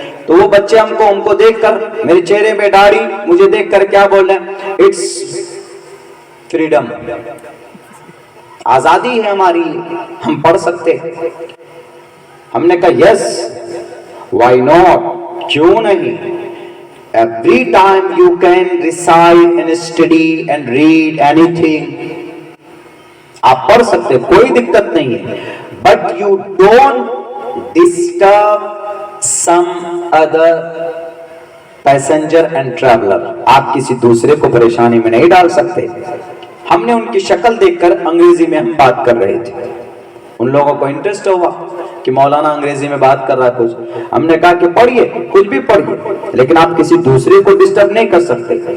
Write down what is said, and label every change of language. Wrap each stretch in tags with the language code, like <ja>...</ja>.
<ur>تو وہ بچے ہم کو دیکھ کر, میرے چہرے پہ داڑھی, مجھے دیکھ کر کیا بول رہے ہیں,</ur> <en>it's freedom,</en> <ur>آزادی ہے ہماری, ہم پڑھ سکتے. ہم نے کہا</ur> <en>yes, why not,</en> <ur>کیوں نہیں.</ur> <en>Every time you can recite and study and read anything,</en> <ur>آپ پڑھ سکتے, کوئی دقت نہیں ہے.</ur> <en>But you don't disturb some other passenger and traveler.</en> <ur>آپ کسی دوسرے کو پریشانی میں نہیں ڈال سکتے. ہم نے ان کی شکل دیکھ کر انگریزی میں ہم بات کر رہے تھے. ان لوگوں کو انٹرسٹ ہوا کہ مولانا انگریزی میں بات کر رہا ہے کچھ. ہم نے کہا کہ پڑھیے, کچھ بھی پڑھیے, لیکن آپ کسی دوسرے کو ڈسٹرب نہیں کر سکتے.</ur>